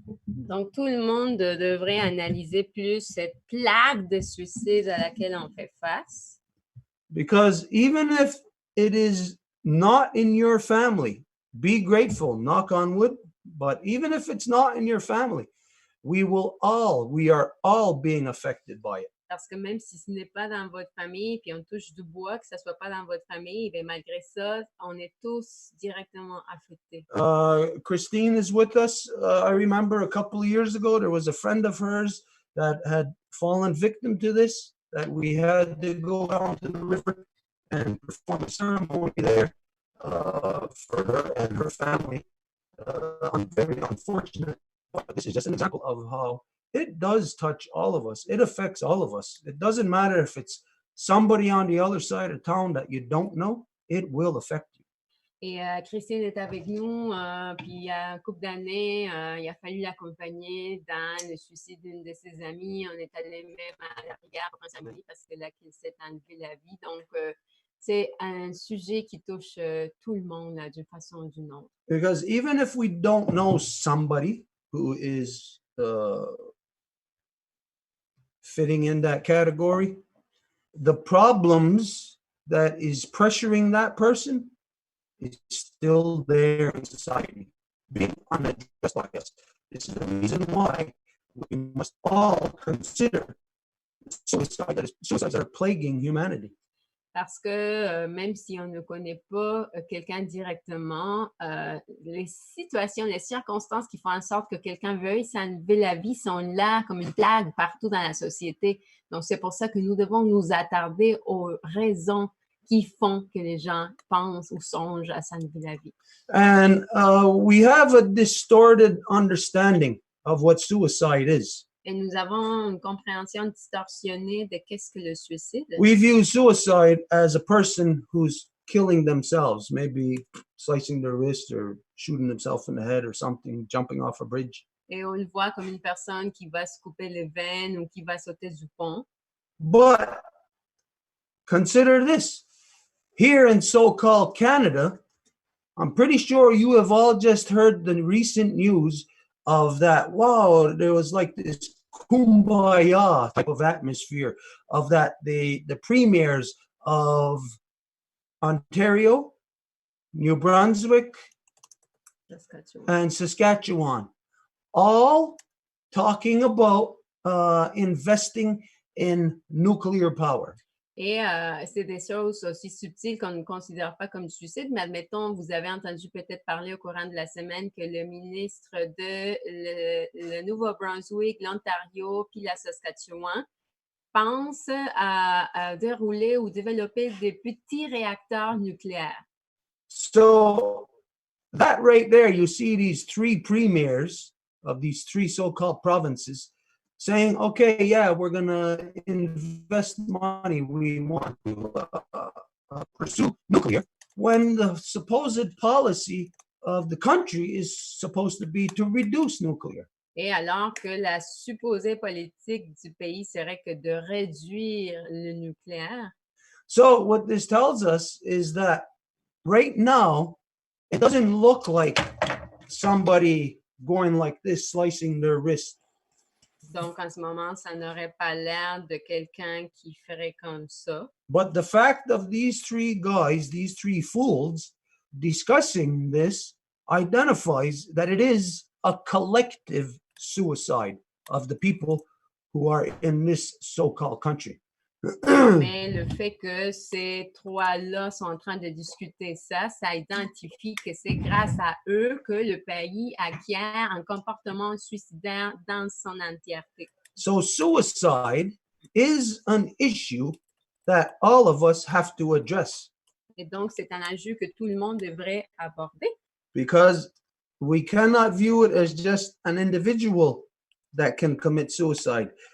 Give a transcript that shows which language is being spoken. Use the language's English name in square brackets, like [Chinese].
[French] Donc, tout le monde devrait analyser plus cette plague de suicides à laquelle on fait face. [English] Because even if it is not in your family, be grateful, knock on wood, but even if it's not in your family, we are all being affected by it. [French] Parce que même si ce n'est pas dans votre famille, puis on touche du bois, que ce ne soit pas dans votre famille, bien malgré ça, on est tous directement affectés. [English] Christine is with us. I remember a couple of years ago, there was a friend of hers that had fallen victim to this, that we had to go down to the river and perform a ceremony there for her and her family. Very unfortunate, but this is just an example of how it does touch all of us. It affects all of us. It doesn't matter if it's somebody on the other side of town that you don't know, it will affect you. [French] Et Christine est avec nous, puis il y a un couple d'années, il a fallu l'accompagner dans le suicide d'une de ses amies. On est allé même à la rivière pour une cérémonie parce que là, qu'il s'est enlevé la vie. Donc, c'est un sujet qui touche tout le monde d'une façon ou d'une autre. [English] Because even if we don't know somebody who is fitting in that category, the problems that is pressuring that person is still there in society, being unaddressed by us. This is the reason why we must all consider suicides that are plaguing humanity. [French] Parce que même si on ne connaît pas quelqu'un directement, les situations, les circonstances qui font en sorte que quelqu'un veuille s'enlever la vie sont là comme une plague partout dans la société. Donc, c'est pour ça que nous devons nous attarder aux raisons qui font que les gens pensent ou songent à s'enlever la vie. [English] And we have a distorted understanding of what suicide is. [French] Et nous avons une compréhension distorsionnée de qu'est-ce que le suicide. [English] We view suicide as a person who's killing themselves, maybe slicing their wrist or shooting themselves in the head or something, jumping off a bridge. [French] Et on le voit comme une personne qui va se couper les veines ou qui va sauter du pont. [English] But consider this. Here in so-called Canada, I'm pretty sure you have all just heard the recent news of that. Wow, there was like this kumbaya type of atmosphere of that the premiers of Ontario, New Brunswick, and Saskatchewan all talking about investing in nuclear power. [French] Et c'est des choses aussi subtiles qu'on ne considère pas comme du suicide, mais admettons, vous avez entendu peut-être parler au courant de la semaine que le ministre de le Nouveau-Brunswick, l'Ontario, puis la Saskatchewan pense à dérouler ou développer des petits réacteurs nucléaires. [English] So that right there, you see these three premiers of these three so-called provinces saying, okay, yeah, we're going to invest money. We want to pursue nuclear, when the supposed policy of the country is supposed to be to reduce nuclear. [French] Et alors que la supposée politique du pays serait que de réduire le nucléaire. [English] So what this tells us is that right now, it doesn't look like somebody going like this, slicing their wrist. [French] Donc, en ce moment, ça n'aurait pas l'air de quelqu'un qui ferait comme ça. [English] But the fact of these three guys, these three fools, discussing this identifies that it is a collective suicide of the people who are in this so-called country. [French] Mais le fait que ces trois-là sont en train de discuter ça, ça identifie que c'est grâce à eux que le pays acquiert un comportement suicidaire dans son entièreté. [English] So suicide is an issue that all of us have to address. [French] Et donc, c'est un enjeu que tout le monde devrait aborder. [English] Because we cannot view it as just an individual that can commit suicide.